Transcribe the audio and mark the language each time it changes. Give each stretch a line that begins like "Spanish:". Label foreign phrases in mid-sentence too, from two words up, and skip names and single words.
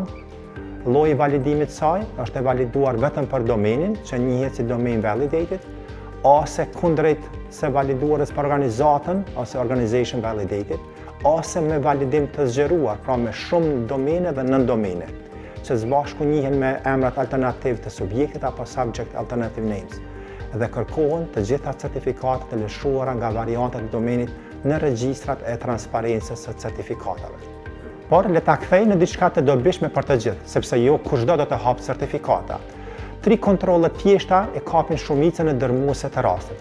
Albanian: Lloji i validimit saj është e validuar vetëm për domenin, që njihet si
English: domain validated,
Albanian: ose kundrejt se validuarës për organizatën ose
English: organization validated,
Albanian: ose me validim të zgjeruar, pra me shumë domene dhe nën-domene, që së bashku njihen me emrat alternativ të subjektit apo
English: subject alternative names,
Albanian: dhe kërkohen të gjitha certifikatet e lëshuara nga variantet e domenit në regjistrat e transparencës së certifikatave. Por le ta kthej në diçka të dobishme për të gjithë, sepse jo kushdo do të hapë certifikata. 3 kontrolle thjeshta e kapin shumicën e dërmuese të rastit.